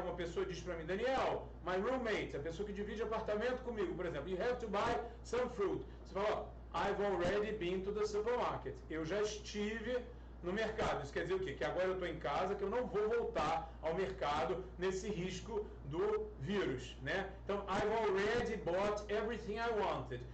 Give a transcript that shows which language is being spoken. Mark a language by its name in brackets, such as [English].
[Portuguese] Uma pessoa diz para mim, Daniel, [English] my roommate, [Portuguese] a pessoa que divide apartamento comigo, por exemplo, [English] you have to buy some fruit. [Portuguese] Você fala, [English] I've already been to the supermarket. [Portuguese] Eu já estive no mercado. Isso quer dizer o quê? Que agora eu estou em casa, que eu não vou voltar ao mercado nesse risco do vírus, né? [English] Então, I've already bought everything I wanted.